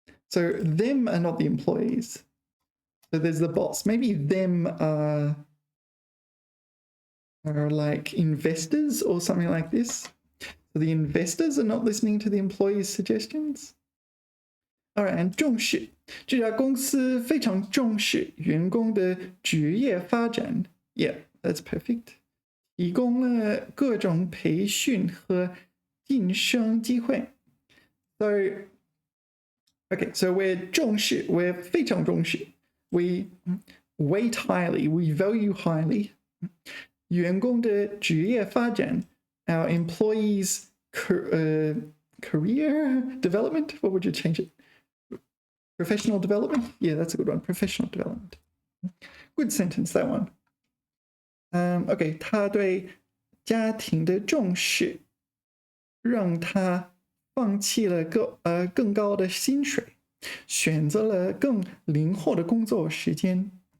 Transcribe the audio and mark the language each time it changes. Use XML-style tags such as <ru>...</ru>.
<en>So them are not the employees. So there's the boss. Maybe them are like investors or something like this. So the investors are not listening to the employees' suggestions. All right, and</en> <zh>重视，这家公司非常重视员工的职业发展。</zh> <en>Yeah, that's perfect.</en> <zh>提供了各种培训和晋升机会。</zh> <en>So, okay, so we're 重视, we're</en> <zh>非常重视.</zh> <en>We weight highly, we value highly.</en> <zh>员工的职业发展,</zh> <en>our employees' career development. What would you change it? Professional development? Yeah, that's a good one. Professional development. Good sentence, that one.</en> <zh>Okay, 他对家庭的重视让他放弃了更高的薪水，选择了更灵活的工作时间。</zh>